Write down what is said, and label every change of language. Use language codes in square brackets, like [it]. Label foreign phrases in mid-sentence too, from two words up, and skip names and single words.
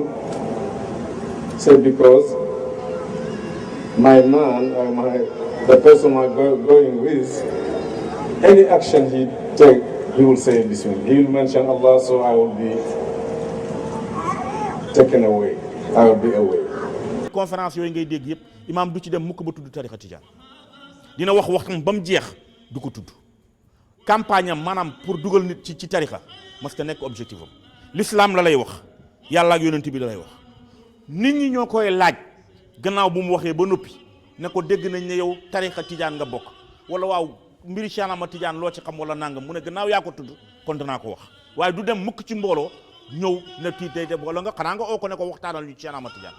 [en] Say, because my man or the person I'm going with, any action he take, he will say Bismillah. He will mention Allah, so I will be taken away. I will be away. [wo] conférence yooyu ngay dégg yëpp imaam du ci dem mukk ba tudd tarixa tijaan dina wax waxtam ba mu jeex du ko tudd campagne am maanaam pour dugal nit ci tarixa mas ta nekk objectif am l'islam la lay wax yàlla ak yonent bi la lay wax nit ñi ñoo koy laaj gannaaw bu mu waxee ba noppi ne ko dégg nañ ne yow tarixa tijaan nga bokk wala waaw mbiri Cheikh Ahmad Tidiane loo ci xam wala nangam mu ne gannaaw yaa ko tudd kon danaa ko wax waaye du dem mukk ci mbooloo ñëw ne kii day dem wala nga xanaa nga oo ko ne ko waxtaanal ñu Cheikh Ahmad Tidiane.